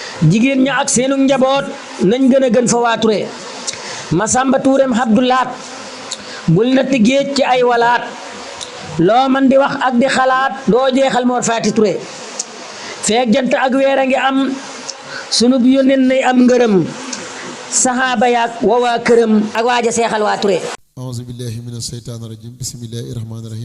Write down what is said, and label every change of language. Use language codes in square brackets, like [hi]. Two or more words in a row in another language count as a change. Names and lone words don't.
[wo] Jigéen ña ak seenu njaboot nañ gën a gën fa waa Touré. Masamba Touré Abdoulaat, bul natt géej ci ay walaat. Loo man di wax ak di xalaat, doo jeexal Mor Faati Touré. Feek jant ak weer a ngi am, sunub yónneen nay am ngërëm. Saxaaba yaak wa waa këram ak waaja seexal waa Touré. [ar] أعوذ بالله من الشيطان الرجيم. بسم الله الرحمن الرحيم.